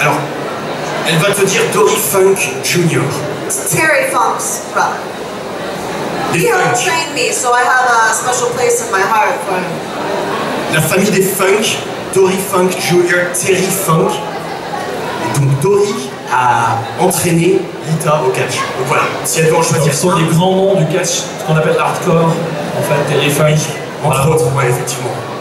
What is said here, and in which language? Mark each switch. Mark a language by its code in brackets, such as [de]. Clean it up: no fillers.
[fr] Alors, elle va te dire Dory Funk Jr. [en] It's Terry Funk's brother. He helped train me, so I have a special place in my heart for him. [fr] La famille des Funk, Dory Funk Jr., Terry Funk. Et donc Dory a entraîné Lita au catch. Donc voilà, si elle doit en choisir. Ce sont des grands noms du catch, ce qu'on appelle hardcore, en fait, Terry Funk. Entre autres, ouais, effectivement.